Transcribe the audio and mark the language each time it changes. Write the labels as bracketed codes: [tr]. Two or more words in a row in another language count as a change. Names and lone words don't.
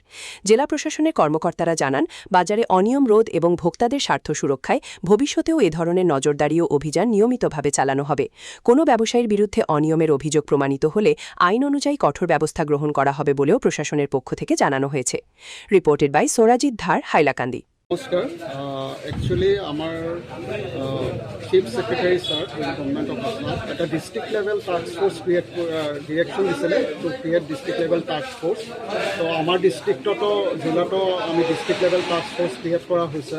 [bn] জেলা প্রশাসনের কর্মকর্তারা জানান, বাজারে অনিয়ম রোধ এবং ভোক্তাদের স্বার্থ সুরক্ষায় ভবিষ্যতেও এ ধরনের নজরদারি ও অভিযান নিয়মিতভাবে চালানো হবে। কোনো ব্যবসায়ীর বিরুদ্ধে অনিয়মের অভিযোগ প্রমাণিত হলে আইন অনুযায়ী কঠোর ব্যবস্থা গ্রহণ করা হবে বলেও প্রশাসনের পক্ষ থেকে জানানো হয়েছে। [en] Reported by সোরাজিৎ ধার, [bn] হাইলাকান্দি। [as] নমস্কাৰ, একচুৱেলি আমাৰ [en] chief secretary sir Government of Assam [as] এটা [en] district level task force direction [as] দিছিলে [en] to create district level task force. [as] তো আমাৰ ডিষ্ট্ৰিক্টতো জিলাতো আমি [en] district level task force [as] ক্ৰিয়েট কৰা হৈছে।